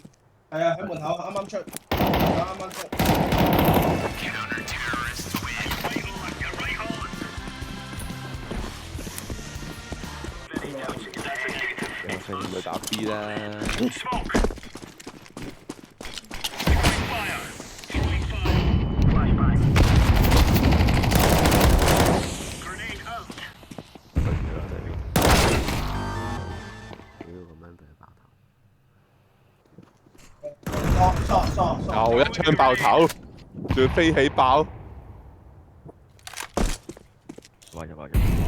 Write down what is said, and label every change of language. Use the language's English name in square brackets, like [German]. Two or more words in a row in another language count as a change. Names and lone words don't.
[Cantonese] 係啊，喺門口啱啱出，啱啱出。 [English] Right on. You're right on. Very designated. [Cantonese] 有勝咪打 B 啦。 [English] Smoke. Throwing fire. Throwing fire. Flashbang. Grenade out. [Cantonese] 屌咁樣俾佢爆頭。又一槍爆頭，仲要飛起爆。話咗話咗，